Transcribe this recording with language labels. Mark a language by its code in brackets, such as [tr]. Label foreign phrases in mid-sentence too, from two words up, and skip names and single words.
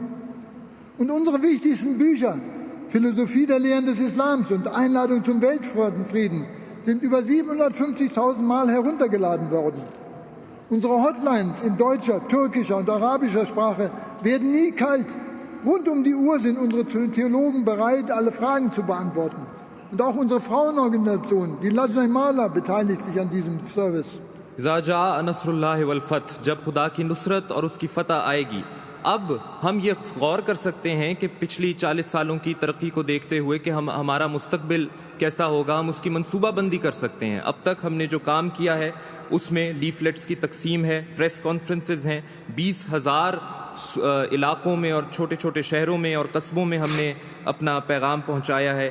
[de] Und unsere wichtigsten Bücher, Philosophie der Lehren des Islams und Einladung zum Weltfrieden, sind über 750.000 Mal heruntergeladen worden. Unsere Hotlines in deutscher, türkischer und arabischer Sprache werden nie kalt. Rund um die Uhr sind unsere Theologen bereit, alle Fragen zu beantworten. Und auch unsere Frauenorganisation, die Lajna Mala, beteiligt sich an diesem Service. [ur] جب خدا کی نصرت اور اس کی فتح آئے گی، اب ہم یہ غور کر سکتے ہیں کہ پچھلی 40 سالوں کی ترقی کو دیکھتے ہوئے کہ ہمارا مستقبل کیسا ہوگا، ہم اس کی منصوبہ بندی کر سکتے ہیں. اب تک ہم نے جو کام کیا ہے اس میں لیفلیٹس کی تقسیم ہے, [en] press conferences [ur] ہیں، 20,000 علاقوں میں اور چھوٹے چھوٹے شہروں میں اور قصبوں میں ہم نے اپنا پیغام پہنچایا ہے.